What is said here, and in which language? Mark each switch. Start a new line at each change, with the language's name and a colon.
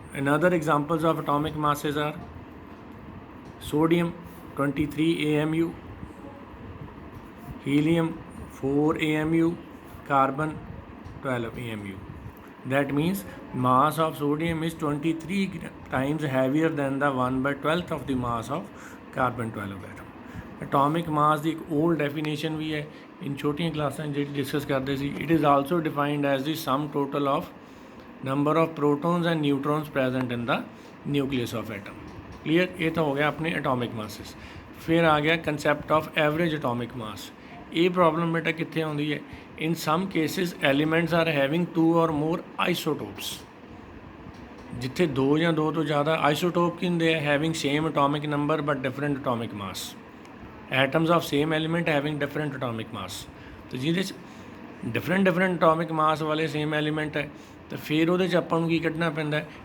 English: Another examples of atomic masses are sodium 23 AMU, helium 4 AMU, carbon 12 AMU. That means mass of sodium is 23 times heavier than the 1/12th of the mass of carbon 12 atom.
Punjabi: Atomic mass ਦੀ ਇੱਕ old definition ਵੀ ਹੈ in ਛੋਟੀਆਂ ਕਲਾਸਾਂ ਜਿਹੜੀ discuss ਕਰਦੇ ਸੀ.
English: It is also defined as the sum total of number of protons and neutrons present in the nucleus of atom. Clear?
Punjabi: ਇਹ ਤਾਂ ਹੋ ਗਿਆ ਆਪਣੇ atomic masses. ਫਿਰ ਆ ਗਿਆ
English: concept of average atomic mass.
Punjabi: ਇਹ ਪ੍ਰੋਬਲਮ ਬੇਟਾ ਕਿੱਥੇ ਆਉਂਦੀ ਹੈ?
English: In some cases elements are having 2 or more isotopes.
Punjabi: ਜਿੱਥੇ 2 ਜਾਂ 2 ਤੋਂ ਜ਼ਿਆਦਾ ਆਈਸੋਟੋਪ ਕੀ ਹੁੰਦੇ ਆ?
English: Having same atomic number but different atomic mass. Atoms of same element having different atomic mass.
Punjabi: ਤੇ ਜਿਹਦੇ 'ਚ different atomic mass ਵਾਲੇ same element ਹੈ ਤਾਂ ਫਿਰ ਉਹਦੇ 'ਚ ਆਪਾਂ ਨੂੰ ਕੀ ਕੱਢਣਾ ਪੈਂਦਾ?